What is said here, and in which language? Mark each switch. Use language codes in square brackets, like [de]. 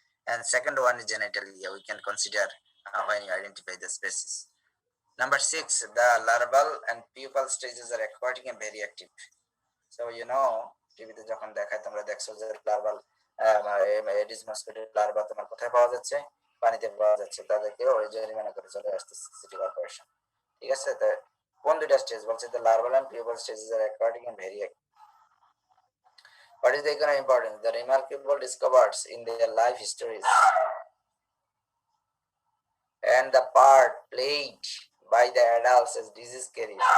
[en] And second one is genitalia, we can consider when you identify the species. Number 6, the larval and pupal stages are aquatic and very active. So you know [bn] টিভিতে যখন দেখায় তোমরা দেখছো যে larval Aedes mosquito larva তোমার কোথায় পাওয়া যাচ্ছে, পানিতে পাওয়া যাচ্ছে, তাদেরকে ওই জরিমানা করে চলে আসতেছে সিটি কর্পোরেশন। ঠিক আছে, তো কোন দুইটা স্টেজ বলছে, [en] the larval and pupal stages are aquatic and very active. What is the economic importance? The remarkable discoveries in their life histories and the part played by the adults as disease carriers.